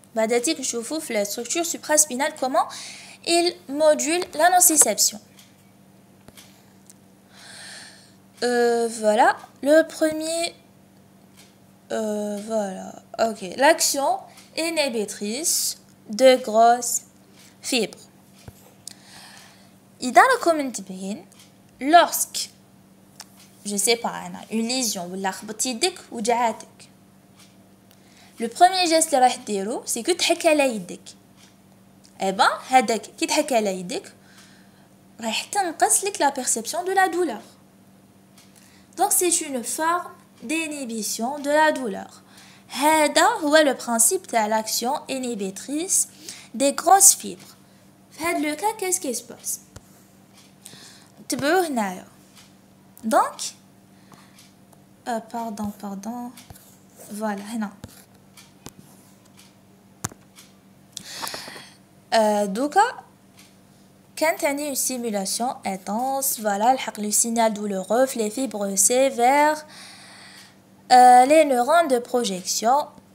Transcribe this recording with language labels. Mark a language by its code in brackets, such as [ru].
[ar] بعداتي نشوفوا في [fr] la structure supraspinale comment il module la nociception. Voilà, le premier voilà, ok, l'action inhibitrice de grosses fibres. [ar] إذا راكم منتبهين [fr] lorsque je sais pas une lésion [ar] ولا خبطت يدك وجعاتك, [fr] le premier geste [ar] اللي راح ديرو [fr] c'est que [ar] تحك على يدك. [fr] eh ben [ar] هذاك كي تحك على يدك راح تنقص لك [fr] la perception de la douleur. Donc c'est une forme d'inhibition de la douleur. [ar] هذا هو [fr] le principe de l'action inhibitrice des grosses fibres. [ar] في هذا [fr] le cas qu'est-ce qui se passe? [ar] تبعوه هنايا. [fr] Donc pardon voilà [ar] هنا دوكا كانت عندي [fr] une stimulation intense, voilà le signal douloureux les fibres C vers les neurones de projection.